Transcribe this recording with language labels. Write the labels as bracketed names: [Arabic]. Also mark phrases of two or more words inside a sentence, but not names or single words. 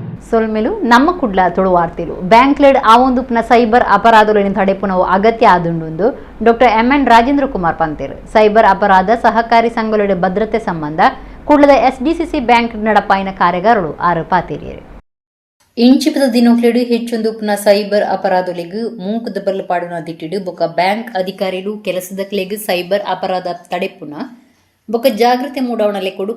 [Tulu] ಸೊಲ್ಮೆಲು ನಮ್ಮ ಕುಡ್ಲ ತುಳುವಾರ್ತಿಲು ಬ್ಯಾಂಕ್ಲೆಡ್ ಆವೊಂದುಪ್ನ ಸೈಬರ್ ಅಪರಾಧಗಳನ್ನು ತಡೆಪುನವು ಅಗತ್ಯ ಆದುಂಡು ಡಾಕ್ಟರ್ ಎಂ.ಎನ್. ರಾಜೇಂದ್ರ ಕುಮಾರ್ ಪಂತೇರು ಸೈಬರ್ ಅಪರಾಧ ಸಹಕಾರಿ ಸಂಘಗಳ ಭದ್ರತೆ ಸಂಬಂಧ ಕುಡ್ಲದ ಎಸ್ಡಿಸಿಸಿ ಬ್ಯಾಂಕ್ ನಡಪಾಯಿನ ಕಾರ್ಯಗಾರಗಳು ಆರು ಪಾತೇರಿಯರು ಇಂಚಿಪದ ದಿನೋಕ್ಲೆಡು ಹೆಚ್ಚೊಂದುಪ್ನ ಸೈಬರ್ ಅಪರಾಧಗಳಿಗೆ ಮೂಂಕದ ಬಲ್ಲಪಾಡುನ ದಿಟ್ಟಿಡು ಬೊಕ ಬ್ಯಾಂಕ್ ಅಧಿಕಾರಿಗಳು ಕೆಲಸದಕ್ಲೆಗ್ ಸೈಬರ್ ಅಪರಾಧ ತಡೆಪುನ ಬೊಕ ಜಾಗೃತಿ ಮೂಡಾವಣಲೆ ಕೊಡು